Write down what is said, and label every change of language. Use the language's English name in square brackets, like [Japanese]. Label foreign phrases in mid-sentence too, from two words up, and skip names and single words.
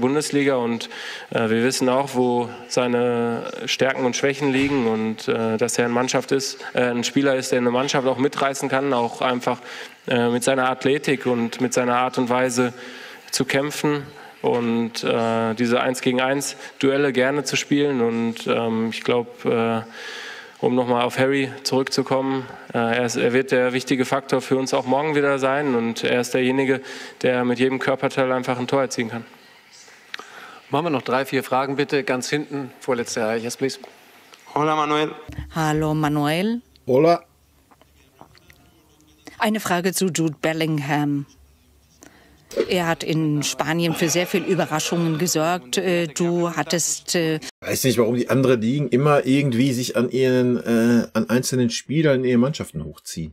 [German] Bundesliga und wir wissen auch, wo seine Stärken und Schwächen liegen und dass er ein Spieler ist, der eine Mannschaft auch mitreißen kann, auch einfach mit seiner Athletik und mit seiner Art und Weise zu kämpfen und diese 1-gegen-1 Duelle gerne zu spielen und ich glaube, um nochmal auf Harry zurückzukommen, er wird der wichtige Faktor für uns auch morgen wieder sein und er ist derjenige, der mit jedem Körperteil einfach ein Tor erzielen kann. Machen wir noch 3, 4 Fragen bitte, ganz hinten, vorletzte Reihe, [English] yes please. [German] Hola Manuel. Hallo Manuel. Hola. Eine Frage zu Jude Bellingham. Er hat in Spanien für sehr viel Überraschungen gesorgt. Du hattest... weiß nicht, warum die anderen Ligen immer irgendwie sich an einzelnen Spielern in ihren Mannschaften hochziehen.